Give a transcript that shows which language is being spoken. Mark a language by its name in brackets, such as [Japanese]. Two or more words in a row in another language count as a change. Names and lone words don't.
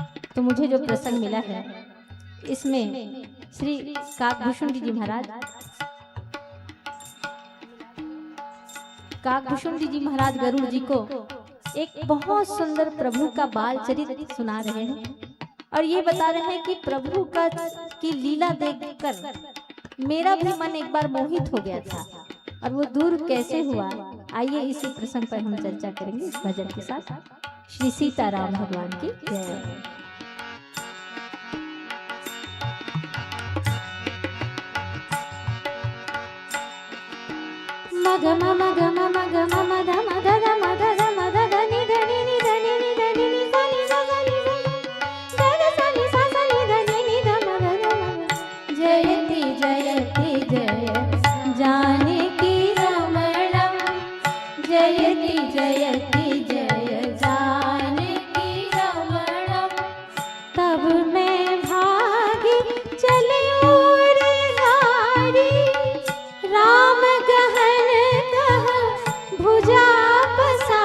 [Hindi] तो मुझे जो प्रसंग मिला है इसमें श्री काकभूषुंडी जी महाराज गरुड़ जी को एक बहुत सुंदर प्रभु का बाल चरित्र सुना रहे हैं, और ये बता रहे हैं कि प्रभु का की लीला देखकर मेरा भी मन एक बार मोहित हो गया था, और वो दूर कैसे हुआ। आइए इसी प्रसंग पर हम चर्चा करेंगे इस भजन के साथ। श्री सीताराम भगवान की जय। मग मम गम मग मम धम धम मद धम धद नि धनि नि धनि नि धनि नि सनि सनि धद सनि सनि धनि नि धम धम। [Sanskrit] जयति जयति जय जानकी रमणम, जयति जयति जय जानकी रमणम। [Hindi] तब मैं भागी चले और नारी, राम गहन कह भुजा पर